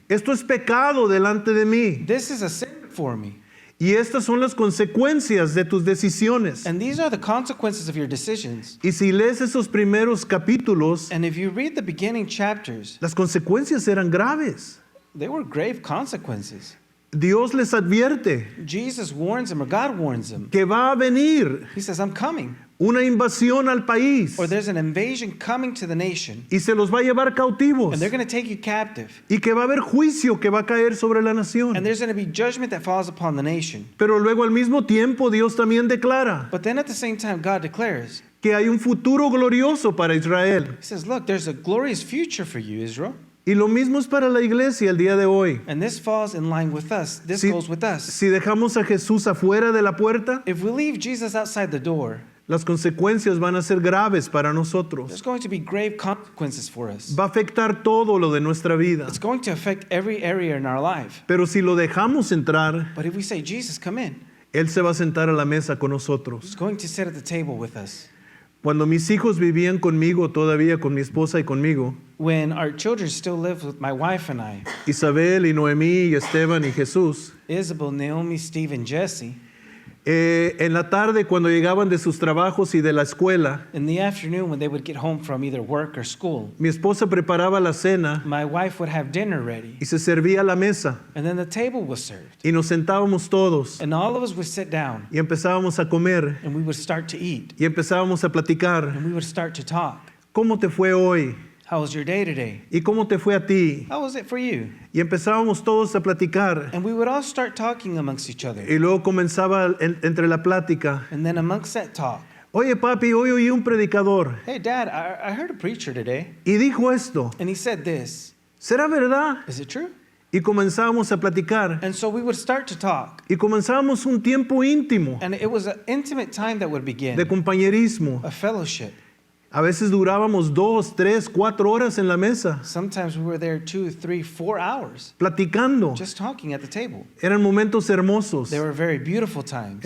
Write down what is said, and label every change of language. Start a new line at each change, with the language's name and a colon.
Spanish: Esto es pecado delante de mí.
English: This is a sin for me.
Spanish: Y estas son las consecuencias de tus decisiones.
English: And these are the consequences of your decisions.
Spanish: Y si lees esos primeros capítulos,
English: And if you read the beginning chapters,
Spanish: las consecuencias eran graves.
English: they were grave consequences.
Spanish: Dios les advierte
English: Jesus warns them, or God warns them.
Spanish: que va a venir
English: He says, I'm coming.
Spanish: una invasión al país
English: Or there's an invasion coming to the nation,
Spanish: y se los va a llevar cautivos
English: and they're going to take you captive.
Spanish: y que va a haber juicio que va a caer sobre la
English: And
Spanish: nación.
English: there's going to be judgment that falls upon the nation.
Spanish: Pero luego al mismo tiempo Dios también declara
English: But then at the same time, God declares,
Spanish: que hay un futuro glorioso para Israel.
English: He says, look, there's a glorious future for you, Israel.
Spanish: Y lo mismo es para la iglesia el día de hoy.
English: And this falls in line with us. This
Spanish: Si,
English: goes with us.
Spanish: si dejamos a Jesús afuera de la puerta,
English: If we leave Jesus outside the door,
Spanish: las consecuencias van a ser graves para
English: there's
Spanish: nosotros.
English: going to be grave consequences for us.
Spanish: Va a afectar todo lo de nuestra vida.
English: It's going to affect every area in our life.
Spanish: Pero si lo dejamos entrar,
English: But if we say, Jesus, come in,
Spanish: Él se va a sentar a la mesa con nosotros.
English: He's going to sit at the table with us.
Spanish: Cuando mis hijos vivían conmigo, todavía con mi esposa y conmigo,
English: When our children still live with my wife and I,
Spanish: Isabel y Noemí y Esteban y Jesús,
English: Isabel, Naomi, Steve, and Jesse,
Spanish: en la tarde cuando llegaban de sus trabajos y de la escuela,
English: in the afternoon when they would get home from either work or school,
Spanish: mi esposa preparaba la cena
English: my wife would have dinner ready,
Spanish: y se servía la mesa
English: and then the table was served.
Spanish: y nos sentábamos todos
English: And all of us would sit down,
Spanish: y empezábamos a comer
English: and we would start to eat,
Spanish: y empezábamos a platicar.
English: and we would start to talk.
Spanish: ¿Cómo te fue hoy?
English: How was your day today?
Spanish: ¿Y cómo te fue a ti?
English: How was it for you?
Spanish: Y empezábamos todos a platicar.
English: And we would all start talking amongst each other.
Spanish: Y luego comenzaba entre la plática.
English: And then amongst that talk,
Spanish: Oye papi, hoy oí un predicador
English: hey, Dad, I heard a preacher today,
Spanish: y dijo esto.
English: and he said this.
Spanish: ¿Será verdad?
English: Is it true?
Spanish: Y comenzábamos a platicar.
English: And so we would start to talk.
Spanish: Y comenzábamos un tiempo íntimo
English: And it was an intimate time that would begin,
Spanish: de compañerismo.
English: a fellowship.
Spanish: A veces durábamos 2, 3, 4 horas en la mesa
English: Sometimes we were there 2, 3, 4 hours
Spanish: platicando.
English: just talking at the table.
Spanish: Eran momentos hermosos
English: They were very beautiful times